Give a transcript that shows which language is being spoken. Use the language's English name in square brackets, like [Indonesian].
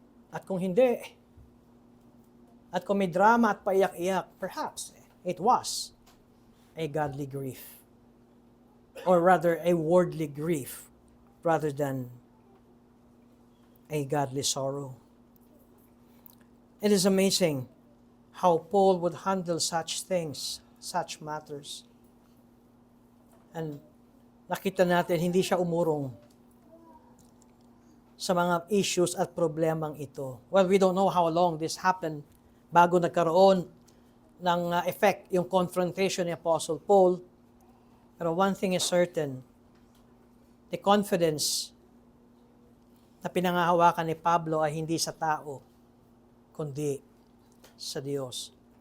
[Filipino] At kung hindi, at kung may drama at paiyak-iyak, [English] perhaps it was a godly grief. Or rather, a worldly grief rather than a godly sorrow. It is amazing how Paul would handle such things, such matters. [Filipino] And nakita natin, hindi siya umurong sa mga issues at problemang ito. [English] Well, we don't know how long this happened [Filipino] bago nagkaroon ng effect yung confrontation ni Apostle Paul. Pero [English] one thing is certain, the confidence [Filipino] na pinangahawakan ni Pablo ay hindi sa tao, kundi sa Diyos.